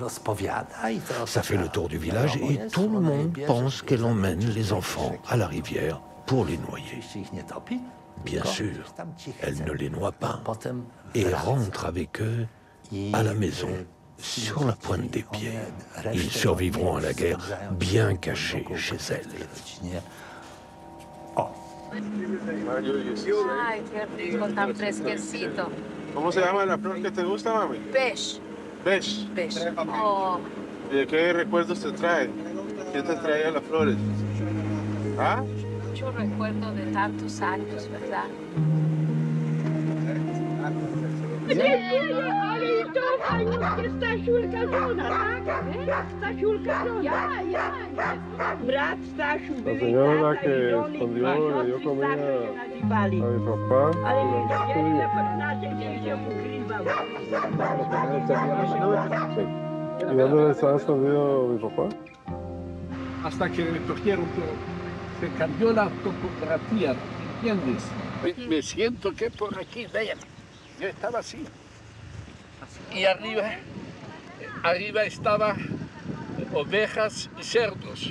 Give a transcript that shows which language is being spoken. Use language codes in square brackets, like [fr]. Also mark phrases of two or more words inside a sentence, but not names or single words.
[fr] Ça fait le tour du village et tout le monde pense qu'elle emmène les enfants à la rivière pour les noyer. Bien sûr, elle ne les noie pas et rentre avec eux à la maison sur la pointe des pieds. Ils survivront à la guerre bien cachés chez elle. [es] Ay, qué rico, tan fresquecito. ¿Cómo se llama la flor que te gusta, mami? Beige. Beige. Beige. Oh. ¿Y de qué recuerdos te trae? ¿Quién te traía las flores? ¿Ah? Mucho recuerdo de tantos años, ¿verdad? [pl] ale i to fajnie, Stasiulka żona, tak? Stasiulka żona. Ja. Brat Stasiu, byli [es] señora [pl] tata i żony, [es] yo comía [pl] nazywali. [es] a mi papá. [pl] Ale nie poznacie, gdzie się ukrywał. [es] ¿Y dónde estaba escondido mi papá? Hasta que me cogieron, se cambió la topografía, ¿entiendes? Me siento que por aquí, vean, yo estaba así. Y arriba estaba ovejas y cerdos.